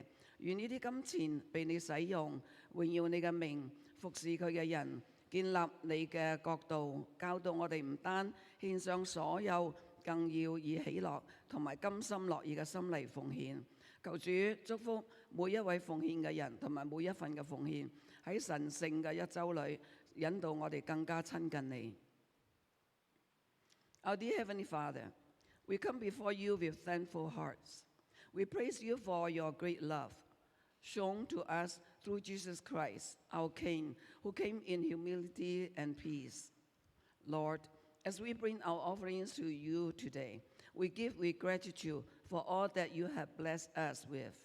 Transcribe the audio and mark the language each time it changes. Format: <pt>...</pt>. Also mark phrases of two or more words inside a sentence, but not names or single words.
<yue>願呢啲金錢被你使用，榮耀你嘅名，服侍佢嘅人，建立你嘅國度，教導我哋唔單獻上所有，更要以喜樂同埋甘心樂意嘅心嚟奉獻。求主祝福每一位奉獻嘅人同埋每一份嘅奉獻，喺神聖嘅一週裏引導我哋更加親近你。</yue> <en>Our dear Heavenly Father, we come before you with thankful hearts. We praise you for your great love shown to us through Jesus Christ, our King, who came in humility and peace. Lord, as we bring our offerings to you today, we give with gratitude for all that you have blessed us with.</en>